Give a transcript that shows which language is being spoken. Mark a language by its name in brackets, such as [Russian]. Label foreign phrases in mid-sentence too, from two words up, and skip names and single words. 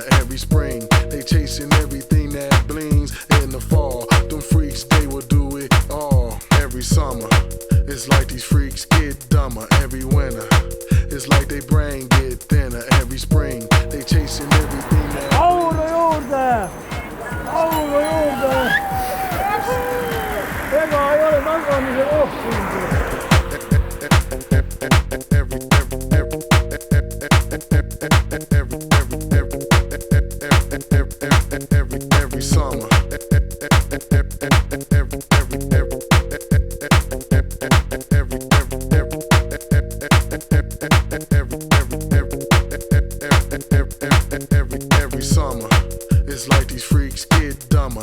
[English] Every spring, they chasing everything that blings. In the fall, them freaks, they will do it all. Every summer, it's like these freaks get dumber. Every winter, it's like they brain get thinner. Every spring, they chasing everything that [Estonian] juurde! Auru juurde! Ega ei ole tagamise kohtunud. [English] Every summer. Every summer, it's like these freaks get dumber.